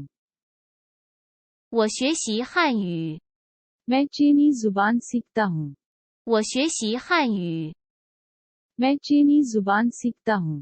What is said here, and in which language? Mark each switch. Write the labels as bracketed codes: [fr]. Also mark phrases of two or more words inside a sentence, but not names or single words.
[zh] 我学习汉语。 [ur] میں چینی زبان سیکھتا ہوں. [zh] 我学习汉语。 [ur] میں چینی زبان سیکھتا ہوں.